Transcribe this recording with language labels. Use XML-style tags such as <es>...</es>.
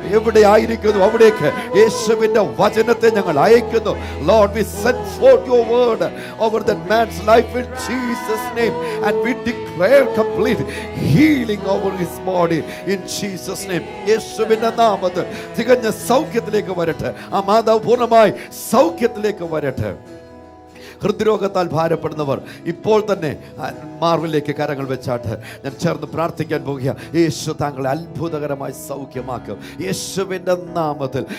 <ml>എവിടെ ആയിരിക്കുന്നു അവിടേക്ക് യേശുവിൻ്റെ വചനത്തെ ഞങ്ങൾ അയക്കുന്നു.</ml> <en>Lord, we send forth your word over that man's life in Jesus' name and we declare complete healing over his body in Jesus' name.</en> <ml>യേശുവിന്റെ നാമത്തിൽ തികഞ്ഞ സൗഖ്യത്തിലേക്ക് വരട്ടെ. ആ മാതാവ് പൂർണ്ണമായി സൗഖ്യത്തിലേക്ക് വരട്ടെ. ഹൃദ്രോഗത്താൽ ഭാരപ്പെടുന്നവർ ഇപ്പോൾ തന്നെ മാർവിലേക്ക് കരങ്ങൾ വെച്ചാട്ട് ഞാൻ ചേർന്ന് പ്രാർത്ഥിക്കാൻ പോകുക. യേശു താങ്കളെ അത്ഭുതകരമായി സൗഖ്യമാക്കും യേശുവിൻ്റെ നാമത്തിൽ.</ml>